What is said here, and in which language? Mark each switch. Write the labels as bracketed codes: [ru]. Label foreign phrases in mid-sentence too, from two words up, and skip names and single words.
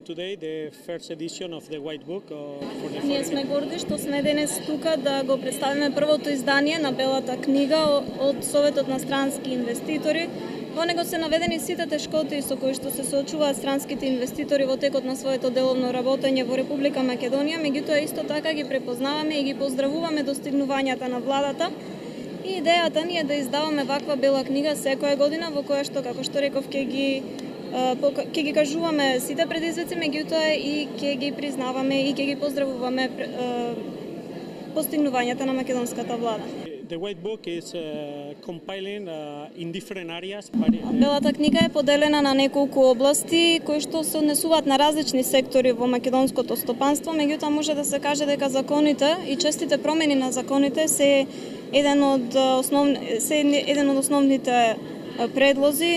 [en] Today, the first edition of the White Book for the [mk] Ние сме горди што сме денес тука да го представиме првото издание на Белата книга од Советот на странски инвеститори. Во него се наведени сите тешкоти со кои што се соочуваат странските инвеститори во текот на своето деловно работење во Република Македонија, меѓутоа исто така ги препознаваме и ги поздравуваме достигнувањата на владата. И идејата ни е да издаваме ваква бела книга секоја година во која што, како што реков, ќе ги кажуваме сите предизвици, меѓутоа и ќе ги признаваме и ќе ги поздравуваме постигнувањата на македонската влада. [en] The White Book is compiling in different areas. [mk] Белата книга е поделена на неколку области кои што се однесуваат на различни сектори во македонското стопанство, меѓутоа може да се каже дека законите и честите промени на законите се еден од основните предлози.